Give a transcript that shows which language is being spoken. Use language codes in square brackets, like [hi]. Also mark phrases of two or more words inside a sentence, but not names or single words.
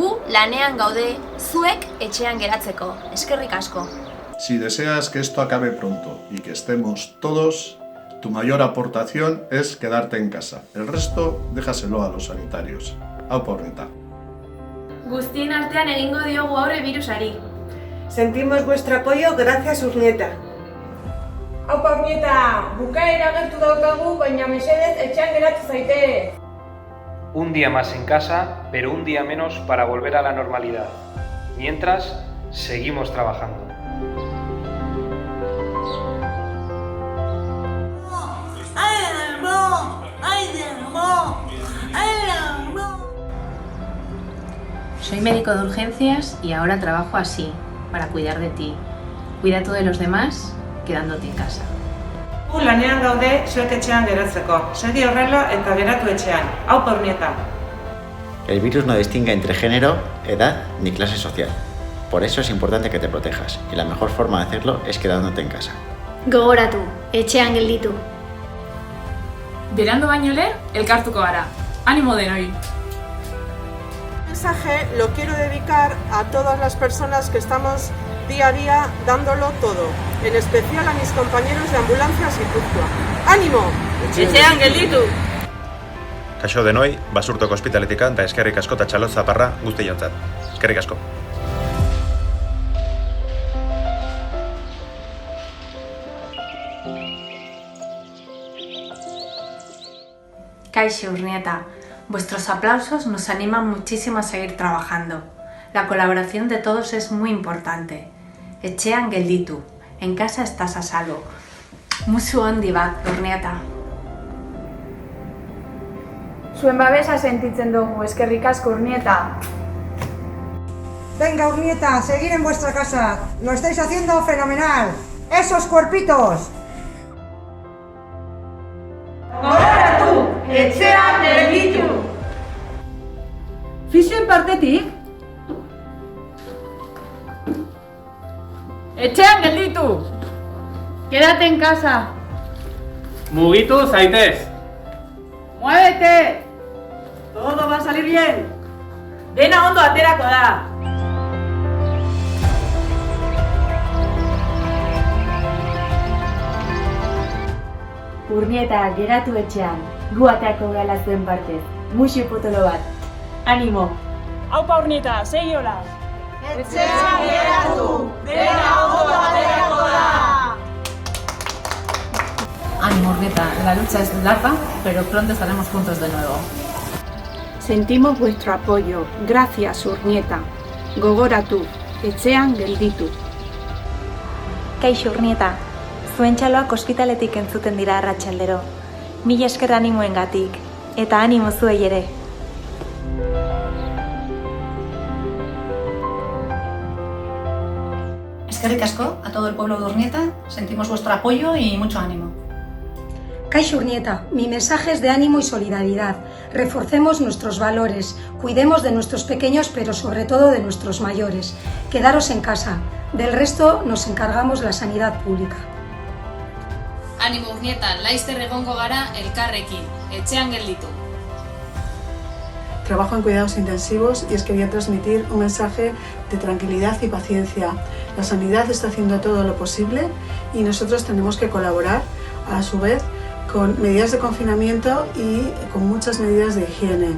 [eu] lanean gaude zuek etxean geratzeko. Eskerrik asko. [es] Si deseas que esto acabe pronto y que estemos todos, tu mayor aportación es quedarte en casa. El resto, déjaselo a los sanitarios. [eu] Aupa Urnieta. Guztien artean egingo diogu aurre virusari. [es] Sentimos vuestro apoyo, gracias Urnieta. [eu] Aupa Urnieta, bukaera gertu daukagu, baina mesedez etxean geratu zaite. [es] Un día más en casa, pero un día menos para volver a la normalidad. Mientras, seguimos trabajando. Soy médico de urgencias y ahora trabajo así, para cuidar de ti. Cuida tú de los demás, quedándote en casa. [eu] Lanean gaude zuek etxean geratzeko. Segi horrela eta geratu etxean. Aupa Urnieta. [es] El virus no distingue entre género, edad ni clase social. Por eso es importante que te protejas, y la mejor forma de hacerlo es quedándote en casa. [eu] Gogoratu, etxean gelditu. Berandu baino lehen, elkartuko gara. Animo denoi! [es] El mensaje lo quiero dedicar a todas las personas que estamos día a día dándolo todo, en especial a mis compañeros de ambulancias Gipuzkoa. ¡Ánimo! [eu] Etxean gelditu! Kaixo denoi, Basurtoko ospitaletik eta eskerrik asko eta txalot zaparra guztiontzat. Eskerrik asko. Kaixo Urnieta, [es] vuestros aplausos nos animan muchísimo a seguir trabajando. La colaboración de todos es muy importante. [eu] Etxean gelditu, [es] en casa estás a salvo. [eu] Musu handi bat, Urnieta. Zuen babesa sentitzen dugu, eskerrik asko Urnieta. [es] Venga Urnieta, seguir en vuestra casa. Lo estáis haciendo fenomenal. ¡Esos cuerpitos! [eu] Gogoratu, etxean gelditu! Fizioen partetik? Etxean gelditu! [es] Quédate en casa! [eu] Mugitu zaitez! [es] ¡Muévete! Todo va a salir bien! [eu] Dena ondo aterako da! Urnieta, geratu etxean, gu ateako gala zuen partez. Muxu potolo bat. Animo! Aupa Urnieta, segi hola! Etxean geratu, dena ondo aterako da! [es] Ánimo Urnieta, la lucha es larga, pero pronto estaremos juntos de nuevo. Sentimos vuestro apoyo, gracias Urnieta. [eu] Gogoratu, etxean gelditu. Kaixo Urnieta, zuen txaloak ospitaletik entzuten dira arratsaldero. Mila esker animoengatik, eta animo zuei ere. Eskerrik asko [es] a todo el pueblo de Urnieta, sentimos vuestro apoyo y mucho ánimo. Kaixo Urnieta, mi mensaje es de ánimo y solidaridad. Reforcemos nuestros valores, cuidemos de nuestros pequeños, pero sobre todo de nuestros mayores. Quedaros en casa, del resto nos encargamos la sanidad pública. [eu] Animo Urnieta, laizter egongo gara elkarrekin, etxean gelditu. [es] Trabajo en cuidados intensivos y es que voy a transmitir un mensaje de tranquilidad y paciencia. La sanidad está haciendo todo lo posible y nosotros tenemos que colaborar a su vez con medidas de confinamiento y con muchas medidas de higiene.